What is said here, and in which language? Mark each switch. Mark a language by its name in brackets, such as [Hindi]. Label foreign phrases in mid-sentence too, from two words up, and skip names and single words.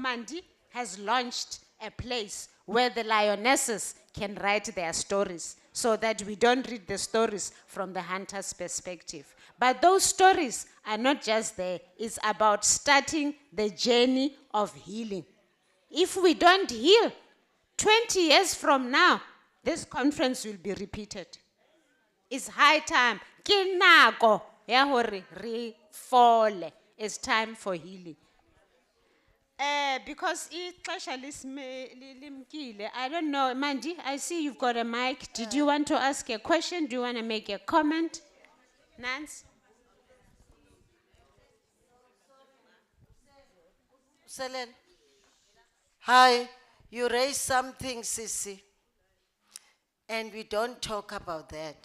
[English] So Mandy has launched a place where the lionesses can write their stories so that we don't read the stories from the hunter's perspective. But those stories are not just there. It's about starting the journey of healing. If we don't heal, 20 years from now, this conference will be repeated. It's high time. [Southern Sotho] Ke nako ya hore re fole. [English] It's time for healing. Because [Xhosa] ixesha limkile, [English] I don't know, Mandy, I see you've got a mic. Did you want to ask a question? Do you want to make a comment? Nance? Selen. Hi, you raised something, Sissy, and we don't talk about that.